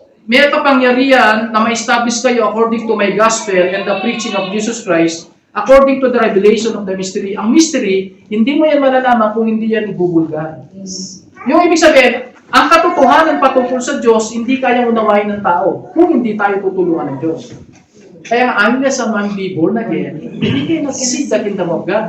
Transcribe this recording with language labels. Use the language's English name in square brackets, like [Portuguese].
[Filipino] may kapangyarihan na ma-establish kayo [English] according to my gospel and the preaching of Jesus Christ, according to the revelation of the mystery. [Filipino] Ang mystery, hindi mo yan malalaman kung hindi yan ibubulgar. Yung ibig sabihin, ang katotohanan patungkol sa Diyos, hindi kayang unawain ng tao kung hindi tayo tutulungan ng Diyos. Kaya [English] unless a man be born again, [Filipino] hindi kayo nag-see [English] the kingdom of God.